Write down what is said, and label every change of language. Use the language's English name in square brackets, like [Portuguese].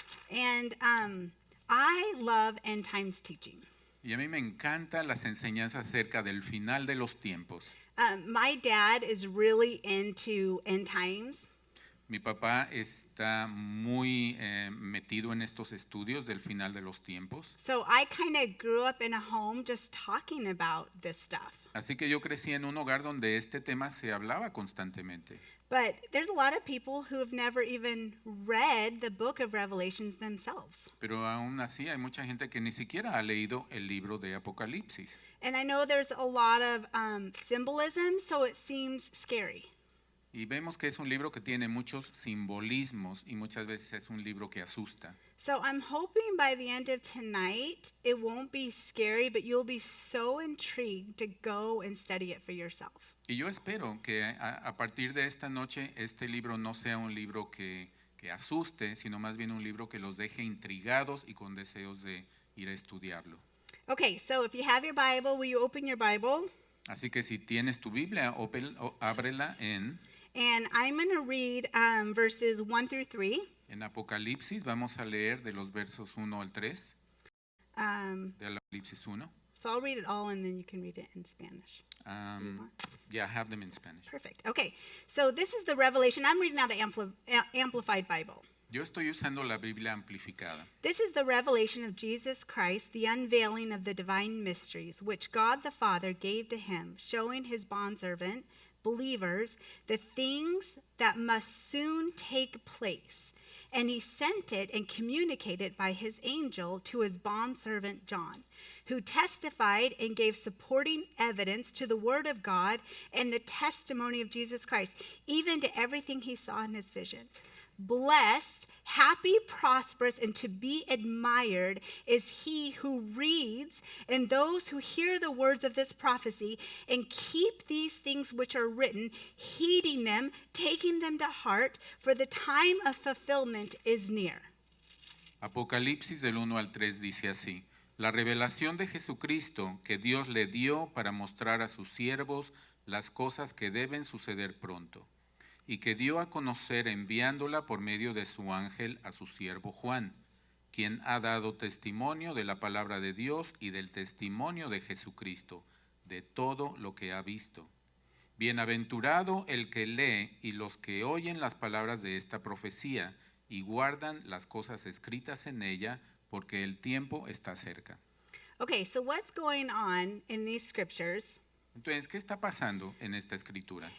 [English] And I love end times teaching. [Spanish] Y a mí me encantan las enseñanzas acerca del final de los tiempos. [English] My dad is really into end times. [Spanish] Mi papá está muy metido en estos estudios del final de los tiempos. [English] So I kind of grew up in a home just talking about this stuff. [Spanish] Así que yo crecí en un hogar donde este tema se hablaba constantemente. [English] But there's a lot of people who have never even read the book of Revelations themselves. [Spanish] Pero aún así hay mucha gente que ni siquiera ha leído el libro de Apocalipsis. [English] And I know there's a lot of symbolism, so it seems scary. [Spanish] Y vemos que es un libro que tiene muchos simbolismos y muchas veces es un libro que asusta. [English] So I'm hoping by the end of tonight, it won't be scary, but you'll be so intrigued to go and study it for yourself. [Spanish] Y yo espero que a partir de esta noche este libro no sea un libro que asuste, sino más bien un libro que los deje intrigados y con deseos de ir a estudiarlo. [English] Okay, so if you have your Bible, will you open your Bible? [Spanish] Así que si tienes tu Biblia, ábrela [English] And I'm going to read verses 1 through 3. [Spanish] en Apocalipsis. Vamos a leer de los versos 1 al 3 de Apocalipsis 1. [English] So I'll read it all, and then you can read it in Spanish. Yeah, I have them in Spanish. Perfect. Okay, so this is the Revelation. I'm reading out the Amplified Bible. [Spanish] Yo estoy usando la Biblia amplificada. [English] This is the revelation of Jesus Christ, the unveiling of the divine mysteries, which God the Father gave to him, showing his bondservant, believers, the things that must soon take place. And he sent it and communicated by his angel to his bondservant John, who testified and gave supporting evidence to the word of God and the testimony of Jesus Christ, even to everything he saw in his visions. Blessed, happy, prosperous, and to be admired is he who reads and those who hear the words of this prophecy and keep these things which are written, heeding them, taking them to heart, for the time of fulfillment is near. [Spanish] Apocalipsis del 1 al 3 dice así: la revelación de Jesucristo que Dios le dio para mostrar a sus siervos las cosas que deben suceder pronto, y que dio a conocer enviándola por medio de su ángel a su siervo Juan, quien ha dado testimonio de la palabra de Dios y del testimonio de Jesucristo, de todo lo que ha visto. Bienaventurado el que lee y los que oyen las palabras de esta profecía y guardan las cosas escritas en ella, porque el tiempo está cerca. [English] Okay, so what's going on in these scriptures [Spanish] Entonces, ¿qué está pasando en esta escritura?